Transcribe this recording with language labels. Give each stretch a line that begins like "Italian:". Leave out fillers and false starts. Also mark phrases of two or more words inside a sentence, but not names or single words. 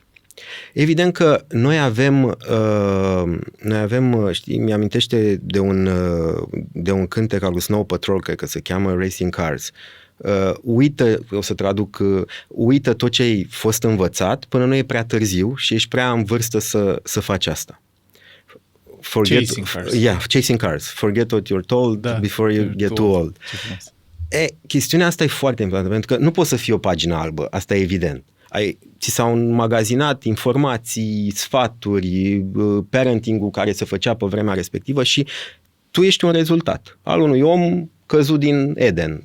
Romanian: Evident că noi avem, știi, mi-amintește de un cântec al lui
English: Snow Patrol,
Romanian: cred că se cheamă
English: Racing Cars.
Romanian: Uită, o să traduc, uită tot ce ai fost învățat până nu e prea târziu și ești prea în vârstă să faci asta.
English: Chasing cars. Yeah, chasing cars. Forget what you're told before you get too old.
Romanian: Chestiunea asta e foarte importantă, pentru că nu poți să fii o pagină albă, asta e evident. Ți s-au înmagazinat informații, sfaturi, parenting-ul care se făcea pe vremea respectivă și tu ești un rezultat al unui om căzut din Eden.